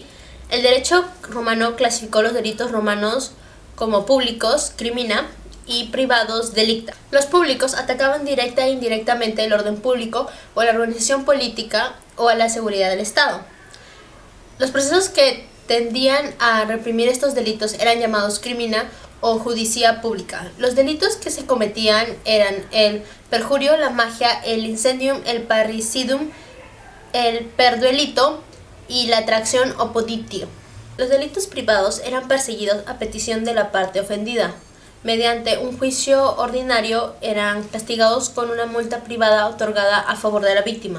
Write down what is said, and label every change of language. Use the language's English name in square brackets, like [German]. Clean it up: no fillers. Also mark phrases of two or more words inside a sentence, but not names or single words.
[Spanish] El derecho romano clasificó los delitos romanos como públicos, crimina, y privados, delicta. Los públicos atacaban directa e indirectamente el orden público o la organización política o a la seguridad del Estado. Los procesos que tendían a reprimir estos delitos eran llamados crimina o judicia pública. Los delitos que se cometían eran el perjurio, la magia, el incendium, el parricidum, el perduelito y la tracción o poditio. Los delitos privados eran perseguidos a petición de la parte ofendida. Mediante un juicio ordinario eran castigados con una multa privada otorgada a favor de la víctima.